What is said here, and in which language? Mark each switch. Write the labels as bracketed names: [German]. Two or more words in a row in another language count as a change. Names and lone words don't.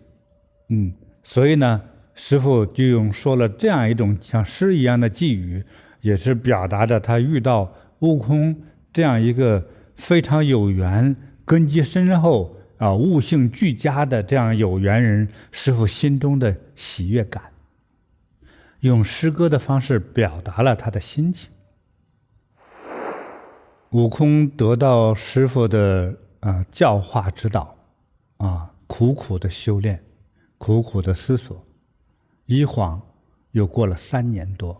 [Chinese] 所以呢，師父就說了這樣一種像詩一樣的寄語，也是表達着他遇到悟空這樣一個非常有緣、根基深厚悟性俱佳的這樣有緣人，師父心中的喜悅感，用詩歌的方式表達了他的心情。悟空得到師父的教化指導苦苦的修煉，苦苦的思索，一晃又過了3年多。